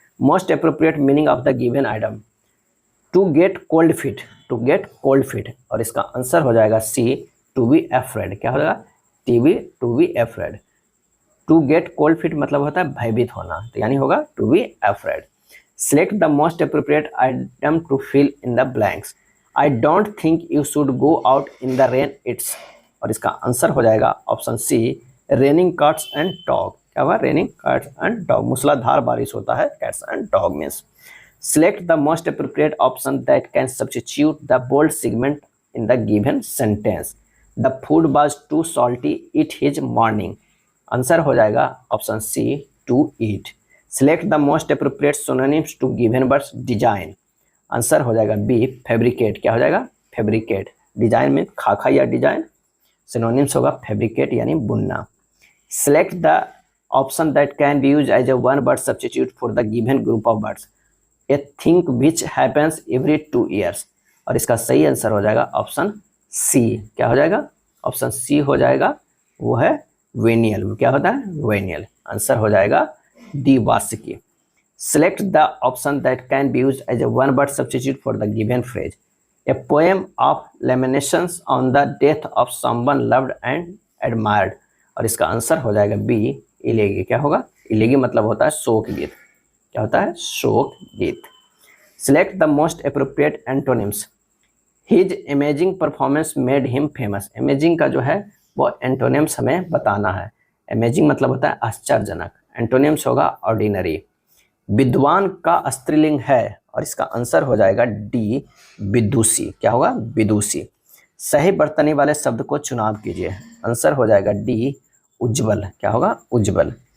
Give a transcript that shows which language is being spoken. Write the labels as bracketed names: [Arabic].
[English] most appropriate meaning of the given item, to get cold feet, to get cold feet [Hindi] और इसका answer हो जाएगा सी, [English] To be afraid. [Hindi] क्या हो जाएगा? [English] To be afraid. To get cold feet [Hindi] मतलब होता है भयभीत होना, तो यानी होगा [English] To be afraid. Select the most appropriate item to fill in the blanks. I don't think you should go out in the rain. [Hindi] It's और इसका आंसर हो जाएगा option C, [English] Raining cats and dog। [Hindi] क्या हुआ? [English] Raining cats and dog। [Hindi] मूसलाधार बारिश होता है, [English] cats and dog means। Select the most appropriate option that can substitute the bold segment in the given sentence. The food was too salty. Eat his morning। [Hindi] Answer हो जाएगा option C, [English] to eat। Select the most appropriate synonyms to given words design। [Hindi] Answer हो जाएगा B, fabricate. क्या हो जाएगा? Fabricate. Design में खाका या डिजाइन, सिनोनिम्स होगा फैब्रिकेट यानी बुनना। [English] Select the option that can be used as a one word substitute for the given group of words। A thing which happens every 2 years [Hindi] और इसका सही आंसर हो जाएगा ऑप्शन सी। क्या हो जाएगा? ऑप्शन सी हो जाएगा, वो है वेनियल। क्या होता है? वेनियल। आंसर हो जाएगा डी, वार्षिकी। [English] Select the option that can be used as a one word substitute for the given phrase। A poem of lamentations on the death of someone loved and admired [Hindi] और इसका answer हो जाएगा B, [English] Elegy. [Hindi] क्या होगा? इलेगी मतलब होता है शोक गीत। क्या होता है? शोक गीत। [English] Select the most appropriate antonyms। His amazing performance made him famous। [Hindi] amazing का जो है वो एंटोनिम्स हमें बताना है। amazing मतलब होता है आश्चर्यजनक, एंटोनिम्स होगा ऑर्डिनरी। विद्वान का स्त्रीलिंग है और इसका आंसर हो जाएगा डी, विदुषी। क्या होगा? विदुषी। सही बर्तनी वाले शब्द को चुनाव कीजिए। आंसर हो जाएगा डी, उज्जवल। क्या होगा? उज्जवल।